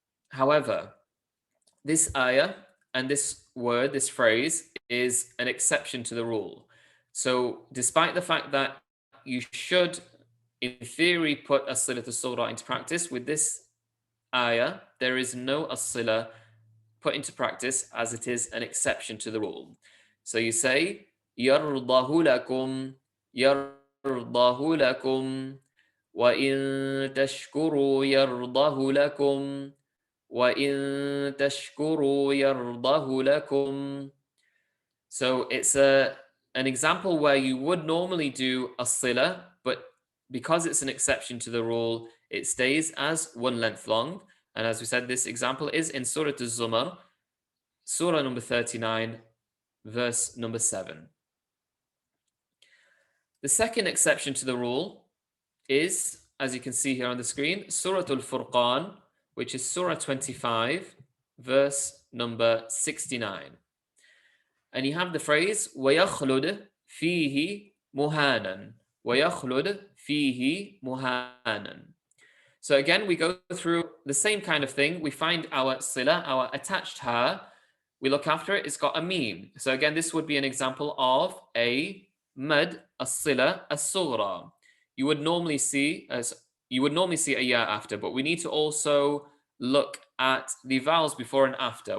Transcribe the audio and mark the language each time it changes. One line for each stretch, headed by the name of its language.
English: However, this ayah and this word, this phrase, is an exception to the rule. So despite the fact that you should, in theory, put as-sila as-sughra into practice, with this ayah, there is no as-sila put into practice as it is an exception to the rule. So you say,
Arabic: يَرْضَهُ لَكُمْ يَرْضَهُ لَكُمْ وَإِن تَشْكُرُوا يَرْضَهُ لَكُمْ وَإِن تَشْكُرُوا يَرْضَهُ لَكُمْ.
English: So it's an example where you would normally do as-sila, but because it's an exception to the rule, it stays as one length long. And as we said, this example is in Surah Al-Zumar, Surah number 39, verse number 7. The second exception to the rule is, as you can see here on the screen, Surah Al-Furqan, which is Surah 25, verse number 69. And you have the phrase,
Arabic: وَيَخْلُدْ فِيهِ مُهَانًا وَيَخْلُدْ فِيهِ مُهَانًا.
English: So again, we go through the same kind of thing. We find our sila, our attached ha. We look after it. It's got a meme. So again, this would be an example of a mad as-sila as-sughra. You would normally see a ya after, but we need to also look at the vowels before and after.